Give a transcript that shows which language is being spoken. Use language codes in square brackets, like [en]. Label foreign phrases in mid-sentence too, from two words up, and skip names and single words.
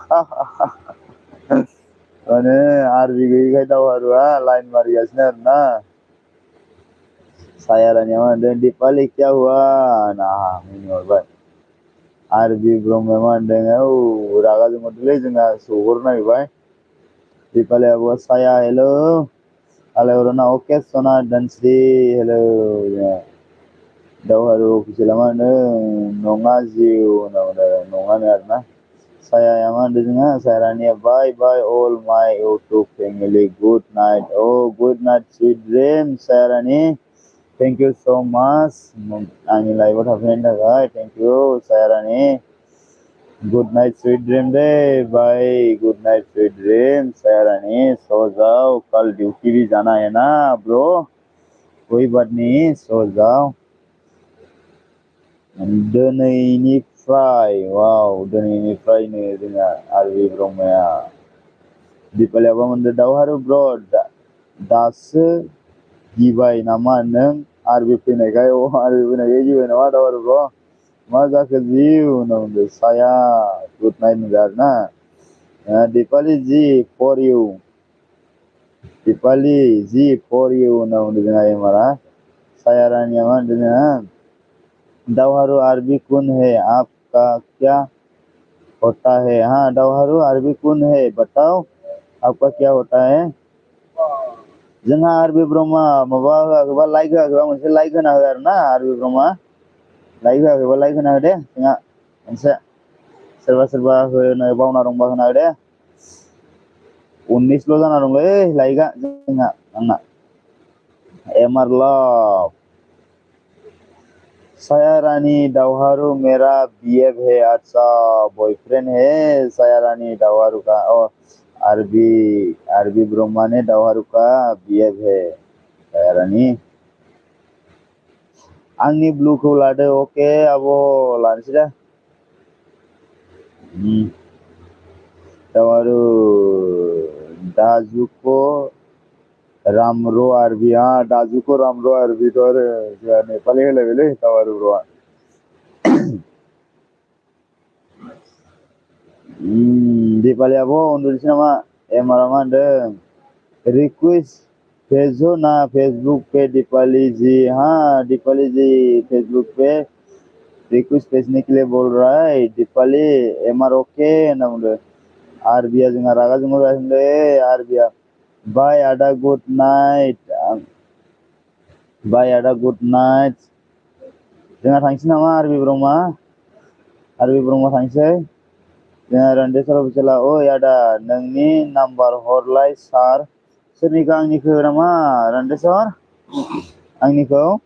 [brx] माने आरबि गैयिखाय दावहारुआ लाइन मारिगासिनो आरोना सायारानिया मा होनदों दिपालि [hi] क्या हुआ [brx] मिनिहरबाय आरबि ब्रह्मया मा होनदों रागा जोंहरदोंलै जोंहा सोहरनो नागिरबाय दिपालियाबो साया हेलौ आलायहरना अके सना धोनस्रि हेलौ दावहारु अफिसियेला मा होनो नङा जिउ नङानो आरोना सायाया मा होनदों जोंहा सायारानिया [en] bye bye all my YouTube family good night good night sweet dream सायारानि thank you so much [brx] आंनि लाइफआव थाफैनायनि थाखाय [en] thank you सायारानि good night sweet dream दे भाई good night sweet dream सायारानी [hi] सो जाओ कल ड्यूटी भी जाना है ना ब्रो कोई बात नहीं सो जाओ [brx] दिनैनिफ्राय दिनैनिफ्रायनो जोंहा आरबि ब्रह्मया दिपालियाबो मोनदों दावहारु ब्र दासो गिबाय नामा नों आरबि फैनायखाय गिबाय नामा दावहारु ब्र मा जाखो जिउ होनना बुंदों साया [en] good night [brx] होनदों आरोना दिपालि जी [en] for you [brx] दिपालि जी [en] for you [brx] होनना बुंदों जोंहा एमारा साया रानिया मा होनदों जोंहा दावहारु आरबी [hi] कौन है आपका क्या होता है हाँ दावहारु आरबी कौन है बताओ आपका क्या होता है [brx] जोंहा आरबी ब्रह्मा माबा होआखैबा लाइक होआखैबा मोनसे लाइक होना हो आरोना आरबि ब्रह्मा लाइक होआखैबा लाइक होना हो दे जोंहा मोनसे सोरबा होनो बावना दंबा होना हो दे 19ल' जाना दंलै लाइकआ जोंहा आंना एमार लाभ [hi] साया रानी दावहारू मेरा बीएफ है अच्छा बॉयफ्रेंड है साया रानी दावहारू का आरबी ब्रह्मा ने दावहारू का बीएफ है साया रानी [brx] आंनि ब्लूखौ लादो ओके आब' लानोसै दा दावहारू [ne] दाजुको रामरो [brx] आरबी हाँ [ne] दाजुको रामरो [brx] आरबी तो आरो जोंहा नेपालि होलायबायलै दावहारू ब्र'आ दिपालियाबो उन्दुनोसै नामा एमारा मा होनदों [hi] रिक्वेस्ट भेजो ना फेसबुक पे दीपाली जी हाँ दीपाली जी फेसबुक पे रिक्वेस्ट भेजने के लिए बोल रहा है दीपाली एमआर ओके [brx] ना बुंदों आरबिया जोंहा रागा जोंहरगासिनोलै आरबिया बाय आदा [en] good night [brx] बाय आदा [en] good night [brx] जोंहा थांसै नामा आरबि ब्रह्मा थांसै जोंहा रान्देसार अफिसियेला ओइ आदा नोंनि नाम्बार हरलाय सार सोरनिखौ आंनिखौ नामा रान्देसर आंनिखौ